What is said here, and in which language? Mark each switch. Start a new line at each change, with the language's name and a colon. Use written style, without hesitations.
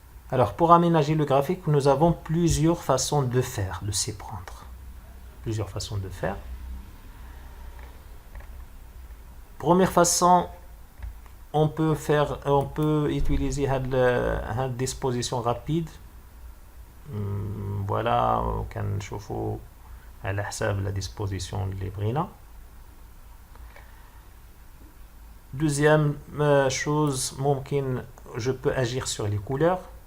French: Alors, pour aménager le graphique, nous avons plusieurs façons de faire, de s'y prendre. Plusieurs façons de faire. Première façon, on peut utiliser une disposition rapide.
Arabic: Voilà, كنشوفوا على حساب
French: la disposition
Arabic: اللي بغينا.
French: Deuxième chose,
Arabic: ممكن
French: je peux agir sur les couleurs.